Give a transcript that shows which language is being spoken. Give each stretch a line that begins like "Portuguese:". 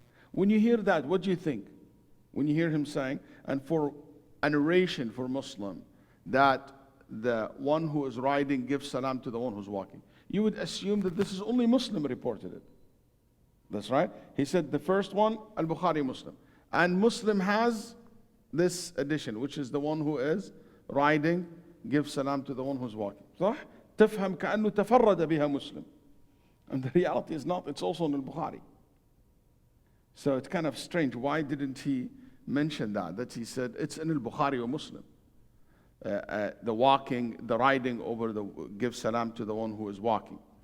English: When you hear that, what do you think? When you hear him saying, and for a narration for Muslim, that the one who is riding gives salam to the one who's walking, you would assume that this is only Muslim reported it. That's right. He said the first one, al-Bukhari Muslim. And Muslim has this edition, which is the one who is riding gives salam to the one who's walking.
Arabic: صح؟ تفهم كأنه تفرد بها Muslim.
English: And the reality is not, it's also in al-Bukhari. So it's kind of strange. Why didn't he mention that? That he said it's in al-Bukhari or Muslim. The walking, the riding over the give salam to the one who is walking.